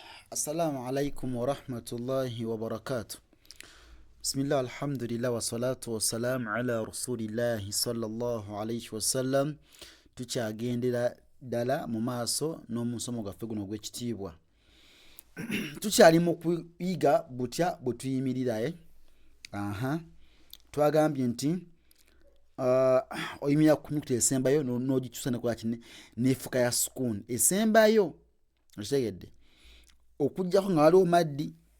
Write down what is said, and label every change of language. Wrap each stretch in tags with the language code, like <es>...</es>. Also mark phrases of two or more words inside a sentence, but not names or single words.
<ar>السلام عليكم ورحمة الله وبركاته. بسم الله، الحمد لله، والصلاة والسلام على رسول الله صلى الله عليه وسلم.</ar> <lg>Tukyagendera ddala mu maaso n'omusomo gwaffe guno ogw'ekitiibwa. Tukyali mu kuyiga butya bwe tuyimirira. Twagambye nti oyimirira ku nnyukuta esembayo n'ogikyusa nekola kine n'efuka ya sukuuni esembayo, okitegedde, okujjako nga waliwo maddi.</lg>